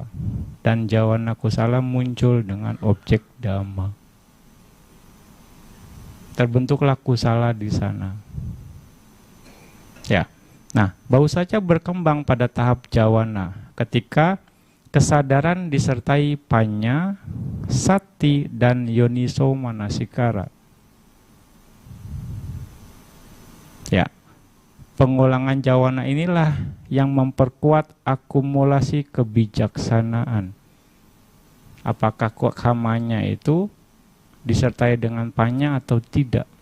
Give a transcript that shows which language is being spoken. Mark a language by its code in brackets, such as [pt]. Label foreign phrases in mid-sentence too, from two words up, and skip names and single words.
[id] Dan [pi] jawana kusala [id] muncul dengan objek dhamma. Terbentuklah kusala di sana. Ya. Nah, baru saja berkembang pada tahap jawana ketika kesadaran disertai panya, sati, dan [pi] yoniso manasikara. [id] Ya, pengulangan jawana inilah yang memperkuat akumulasi kebijaksanaan. Apakah kamanya itu disertai dengan panya atau tidak?